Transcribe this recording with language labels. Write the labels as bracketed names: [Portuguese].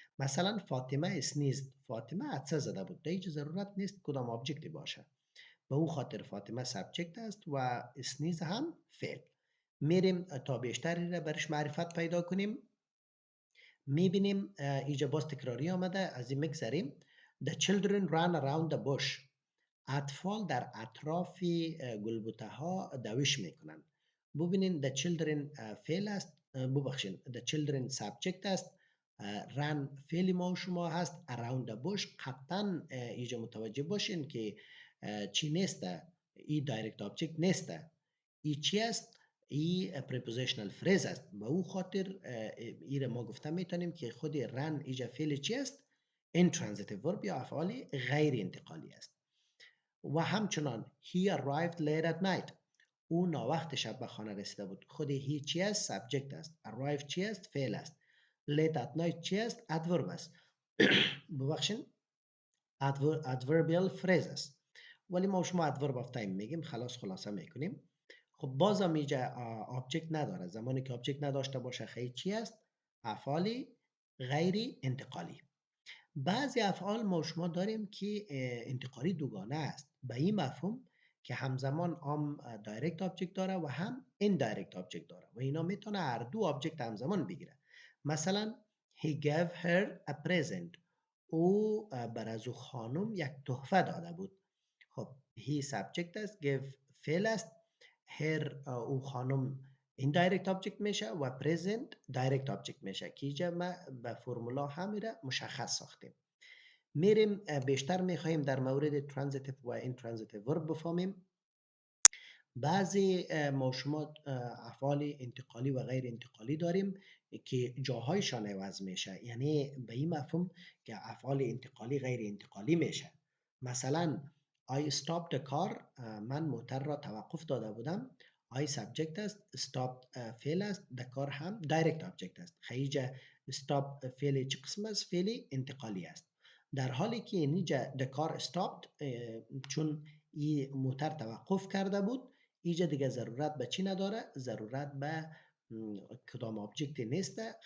[Persian] مثلا فاطمه اسنیزد، فاطمه عطسه زده بود، در هیچ ضرورت نیست کدام آبجکتی باشه. به او خاطر فاطمه سابجکت است و اسنیز هم فعل. میریم تا بیشتری را برش معرفت پیدا کنیم. میبینیم اینجا باز تکراری آمده، از این میگذریم. [English] The children ran around the bush. [Persian] اطفال در اطراف گلبوته ها دوش میکنند. ببینین the children فعل است، ببخشین the children subject است، run فعل ما شما هست، around the bush قطعا اینجا متوجه باشین که چی نیسته، ای دایرکت آبجکت نیسته. ای چی است؟ ای prepositional phrase است. به او خاطر ای را ما گفته میتونیم که خود run ایجا فعل چی است؟ intransitive verb یا افعال غیر انتقالی است. [English] و همچنان he arrived late at night. [Persian] او ناوقت شب به خانه رسیده بود. خود he چی است؟ subject است. arrive چی است؟ فعل است. [English] late at night چی است؟ adverb است. ببخشین adverbial phrase است. [Persian] ولی ما شما adverb of time میگیم، خلاصه میکنیم. خب بازم اینجا آبجکت نداره. زمانی که آبجکت نداشته باشه خیلی چی است؟ افعال غیر انتقالی. بعضی افعال ما شما داریم که انتقالی دوگانه است، به این مفهوم که همزمان هم دایرکت آبجکت داره و هم ایندایرکت آبجکت داره و اینا میتونه هر دو آبجکت همزمان بگیره. [English] مثلا he gave her a present. [Persian] او بر از او خانم یک تحفه داده بود. خب he subject است، give فعل است، her او خانم indirect object میشه و present direct object میشه که اینجا ما به فرمولا همین را مشخص ساختیم. میریم بیشتر میخوایم در مورد transitive و intransitive verb بفهمیم. بعضی ما شما افعال انتقالی و غیر انتقالی داریم که جاهایشان عوض میشه، یعنی به این مفهوم که افعال انتقالی غیر انتقالی میشه. مثلا I stopped the car، من موتر را توقف داده بودم. [English] I subject است، stopped فعل است، the car هم direct object است. [Persian] خیلی stop فعل چه قسم است؟ فعل انتقالی است. در حالی که اینجا the car stopped چون این موتر توقف کرده بود، اینجا دیگه ضرورت به چی نداره؟ ضرورت به کدام آبجکت نیسته.